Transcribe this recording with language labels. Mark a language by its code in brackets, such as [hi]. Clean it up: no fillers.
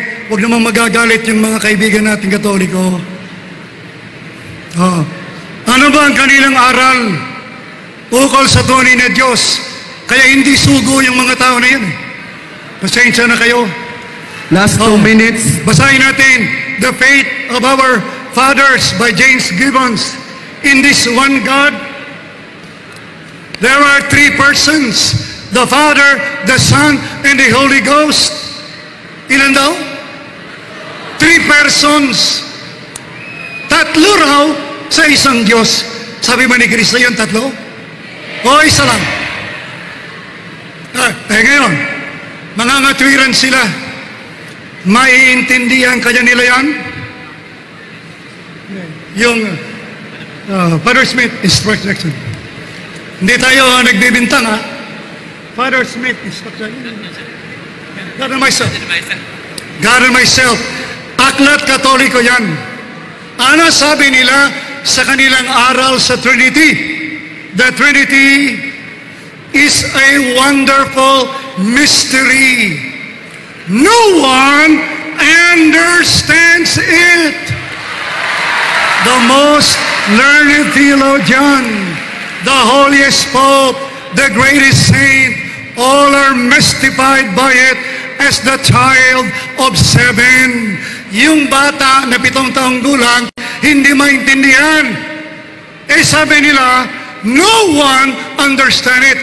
[tl] Huwag namang magagalit yung mga kaibigan nating Katoliko. Ano ba ang kanilang aral ukol sa tunay na Diyos? Kaya hindi sugo yung mga tao na yan. Pasensya na kayo. Last 2 minutes. Basahin natin The Faith of Our Fathers by James Gibbons. [en] In this one God, there are 3 persons, the Father, the Son, and the Holy Ghost. [tl] Ilan daw? [en] 3 persons. [tl] Tatlo raw sa isang Diyos. Sabi ba ni Kristo yun, tatlo? O isa lang? Ngayon, mangangatwiran sila. Maiintindihan kaya nila yan? Yung Father Smith instruction. Hindi tayo nagbibintang, ha? [en] Father Smith instruction. God and myself. God and myself. [tl] Aklat Katoliko yan. Ano sabi nila sa kanilang aral sa Trinity? [en] The Trinity is a wonderful mystery. No one understands it. The most learned theologian, the holiest pope, the greatest saint, all are mystified by it as the child of 7. [tl] yung bata na 7 taong gulang hindi maintindihan. Eh sabi nila, [en] no one understand it.